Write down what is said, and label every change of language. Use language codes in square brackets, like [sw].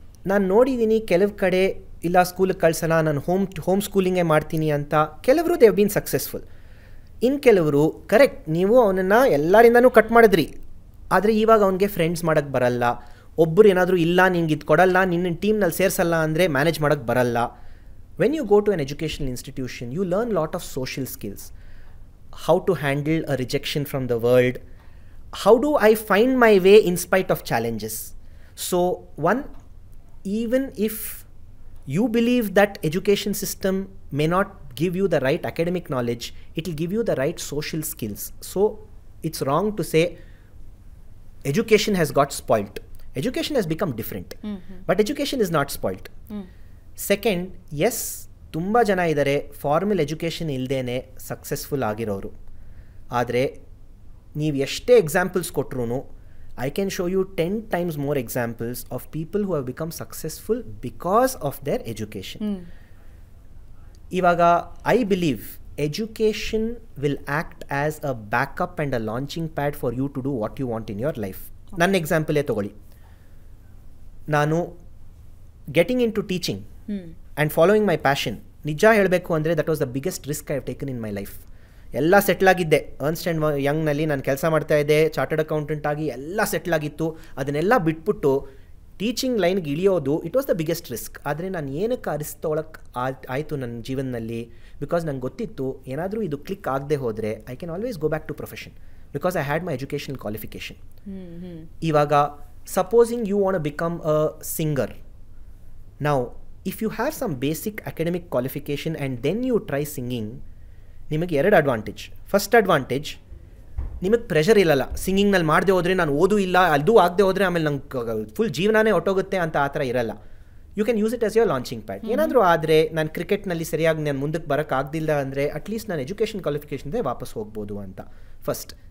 [kn] ನಾನು ನೋಡಿದ್ದೀನಿ ಕೆಲವು ಕಡೆ ಇಲ್ಲ ಸ್ಕೂಲಿಗೆ ಕಳ್ಸೋಣ, ನಾನು ಹೋಮ್ ಸ್ಕೂಲಿಂಗೇ ಮಾಡ್ತೀನಿ ಅಂತ. ಕೆಲವರು [en] They have been successful. [kn] ಇನ್ನು ಕೆಲವರು ಕರೆಕ್ಟ್, ನೀವು ಅವನನ್ನು ಎಲ್ಲರಿಂದನೂ ಕಟ್ ಮಾಡಿದ್ರಿ, ಆದರೆ ಇವಾಗ ಅವನಿಗೆ ಫ್ರೆಂಡ್ಸ್ ಮಾಡೋಕ್ಕೆ ಬರಲ್ಲ. ಒಬ್ಬರು ಏನಾದರೂ ಇಲ್ಲ ನಿಂಗೆ ಇದು ಕೊಡಲ್ಲ, ನಿನ್ನ ಟೀಮ್ನಲ್ಲಿ ಸೇರಿಸಲ್ಲ ಅಂದರೆ ಮ್ಯಾನೇಜ್ ಮಾಡೋಕ್ಕೆ ಬರಲ್ಲ. [en] When you go to an educational institution, you learn a lot of social skills. How to handle a rejection from the world. How do I find my way in spite of challenges? So, one, even if you believe that education system may not give you the right academic knowledge, it will give you the right social skills. So, it's wrong to say education has got spoilt. Education has become different. But education is not spoilt. [kn] Second, S, ತುಂಬ ಜನ ಇದ್ದಾರೆ formal education ಇಲ್ಲದೇ successful ಆಗಿರೋರು. ಆದರೆ ನೀವು ಎಷ್ಟೇ examples ಕೊಟ್ಟರು, [en] I can show you 10 times more examples of people who have become successful because of their education. ಇವಾಗ I believe education will act as a backup and a launching pad for you to do what you want in your life. [kn] ನನ್ನ ಎಕ್ಸಾಂಪಲೇ ತೊಗೊಳ್ಳಿ. [en] ನಾನು getting into teaching and following my passion, [kn] ನಿಜ ಹೇಳಬೇಕು ಅಂದರೆ [en] That was the biggest risk I have taken in my life. [kn] ಎಲ್ಲ ಸೆಟ್ಲಾಗಿದ್ದೆ. Ernst and ಯಂಗ್ನಲ್ಲಿ ನಾನು ಕೆಲಸ ಮಾಡ್ತಾಯಿದ್ದೆ, ಚಾರ್ಟರ್ಡ್ ಅಕೌಂಟೆಂಟ್ ಆಗಿ ಎಲ್ಲ ಸೆಟ್ಲಾಗಿತ್ತು. ಅದನ್ನೆಲ್ಲ ಬಿಟ್ಬಿಟ್ಟು ಟೀಚಿಂಗ್ ಲೈನ್ಗೆ ಇಳಿಯೋದು [en] It was the biggest risk. [kn] ಆದರೆ ನಾನು ಏನಕ್ಕೆ ರಿಸ್ಕ್ ತೊಗೊಳಕ್ಕೆ ಆಯಿತು ನನ್ನ ಜೀವನದಲ್ಲಿ? [en] because [kn] ನಂಗೆ ಗೊತ್ತಿತ್ತು ಏನಾದರೂ ಇದು ಕ್ಲಿಕ್ ಆಗದೆ ಹೋದರೆ [en] I can always go back to profession because I had my educational qualification. ಇವಾಗ supposing you want to become a singer. Now, if you have some basic academic qualification and then you try singing, [kn] ನಿಮಗೆ 2 advantage. First advantage, ನಿಮಗೆ pressure ಇಲ್ಲಲ್ಲ. ಸಿಂಗಿಂಗ್ನಲ್ಲಿ ಮಾಡದೆ ಹೋದರೆ ನಾನು ಓದು ಇಲ್ಲ, ಅದು ಆಗದೆ ಹೋದರೆ ಆಮೇಲೆ ನಂಗೆ ಫುಲ್ ಜೀವನನೇ ಹೊಟ್ಟೋಗುತ್ತೆ ಅಂತ ಆ ಥರ ಇರಲ್ಲ. [en] You can use it as your launching pad. [kn] ಏನಾದರೂ ಆದರೆ ನಾನು ಕ್ರಿಕೆಟ್ನಲ್ಲಿ ಸರಿಯಾಗಿ ನಾನು ಮುಂದಕ್ಕೆ ಬರೋಕ್ಕಾಗ್ದಿಲ್ಲ ಅಂದರೆ ಅಟ್ಲೀಸ್ಟ್ ನಾನು ಎಜುಕೇಷನ್ ಕ್ವಾಲಿಫಿಕೇಷನ್ದೇ ವಾಪಸ್ ಹೋಗ್ಬೋದು ಅಂತ. ಫಸ್ಟ್.